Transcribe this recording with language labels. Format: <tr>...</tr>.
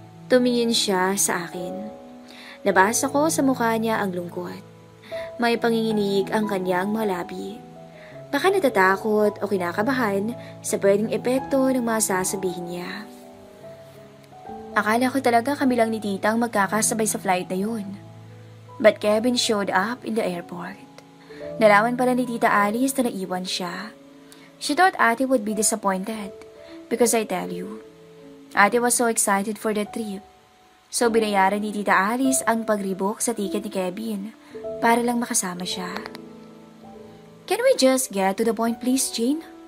<tl>Tumingin siya sa akin. Nabasa ko sa mukha niya ang lungkot. May panginginig ang kanyang mga labi. Baka natatakot o kinakabahan sa pwedeng epekto ng mga sasabihin niya. Akala ko talaga kami lang ni Tita ang magkakasabay sa flight na yun.</tl> <en>But Kevin showed up in the airport.</en> <tl>Nalaman pala ni Tita Alice na naiwan siya.</tl> <en>She thought Ate would be disappointed because I tell you, Ate was so excited for the trip.</en> <tl>So binayaran ni Tita Alice ang pagribok sa ticket ni Kevin para lang makasama siya.</tl> <en>Can we just get to the point please, Jane?</en>